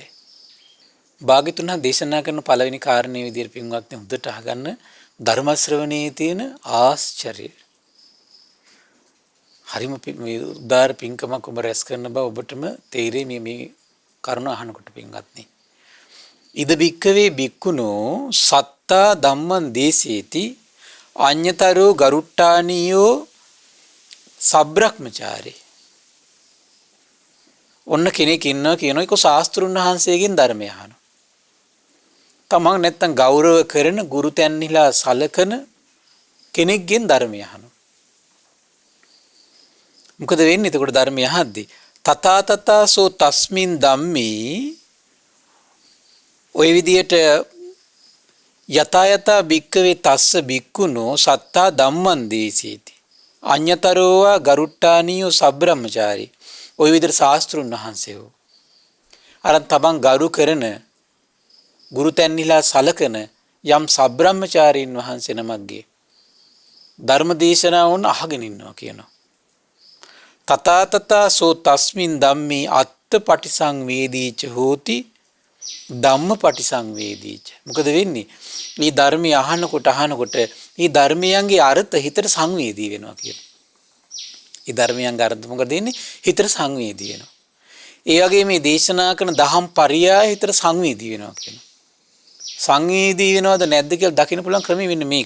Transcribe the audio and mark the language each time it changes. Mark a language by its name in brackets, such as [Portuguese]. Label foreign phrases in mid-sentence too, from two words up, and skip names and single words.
[Sinhala] භාග්‍යතුන් දේශනා කරන පළවෙනි කාරණේ විදිහට පින්වත්නි හොඳට අහගන්න ධර්ම ශ්‍රවණයේ තියෙන ආශ්චර්යය. හරිම මේ උදාර පින්කමක් ඔබ රැස් කරන බව ඔබටම තේරෙයි මේ කරුණ අහනකොට පින්වත්නි. [Pali] ඉද බික්කවේ බික්කුණෝ සත්තා ධම්මං දේසේති අඤ්ඤතරෝ ගරුට්ටානියෝ සබ්‍රක්‍මචාරී. [Sinhala] ඔන්න කෙනෙක් ඉන්නවා කියනවා ඒක ශාස්ත්‍රුන් වහන්සේගෙන් ධර්මය අහනවා. තමන් නැත්තම් ගෞරව කරන ගුරු තැන්හිලා සලකන කෙනෙක්ගෙන් ධර්මය අහනවා. මොකද වෙන්නේ එතකොට ධර්මය අහද්දී? [Pali] තථා තථාසෝ තස්මින් ධම්මේ [Sinhala] ඔය විදියට [Pali] යතා යතා භික්කවේ තස්ස භික්ඛුනෝ සත්තා ධම්මං දේසීති අඤ්ඤතරෝවා ගරුට්ටානියෝ සබ්‍රහ්මචාරී. [Sinhala] ඔය විදිහට ශාස්ත්‍රුන් වහන්සේ අර තමන් ගරු කරන ගුරු තැන්හිලා සලකන යම් සබ්‍රහ්මචාරීන් වහන්සේ නමක්ගේ ධර්ම දේශනාවන් අහගෙන ඉන්නවා කියනවා. [Pali] තථා තථාසෝ තස්මින් ධම්මේ අත්ථ පටිසංවේදීච හෝති ධම්ම පටිසංවේදීච. [Sinhala] මොකද වෙන්නේ? මේ ධර්මය අහනකොට මේ ධර්මයන්ගේ අර්ථ හිතට සංවේදී වෙනවා කියනවා. මේ ධර්මයන්ගේ අර්ථ මොකද වෙන්නේ? හිතට සංවේදී වෙනවා. ඒ වගේ මේ දේශනා කරන දහම් පරියාය හිතට සංවේදී වෙනවා කියනවා. සංවේදී වෙනවද නැද්ද කියලා දකින්න පුළුවන් ක්‍රමය වෙන්නේ මේක.